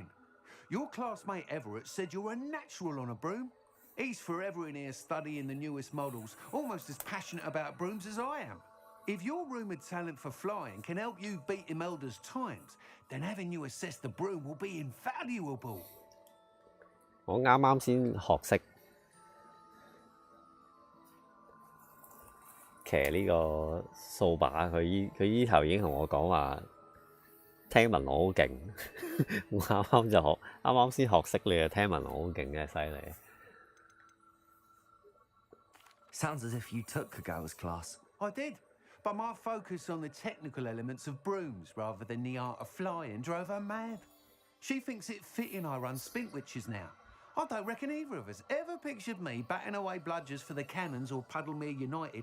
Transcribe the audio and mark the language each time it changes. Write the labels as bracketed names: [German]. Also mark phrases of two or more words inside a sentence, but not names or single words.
[English] Your classmate Everett said you're a natural on a broom. He's forever in here studying the newest models, almost as passionate about brooms as I am. If your rumoured talent for flying can help you beat Imelda's times, then having you assess the broom will be invaluable. [Cantonese] 我啱啱先學識騎呢個掃把，佢依頭已經同我講話，聽聞我好勁。我啱啱先學識你啊，聽聞我好勁嘅，犀利。 [English] Sounds as if you took Kagawa's class. I did, but my focus on the technical elements of brooms rather than the art of flying drove her mad. She thinks it fitting I run Spintwitches now. I don't reckon either of us ever pictured me batting away bludgers for the Cannons or Puddlemere United.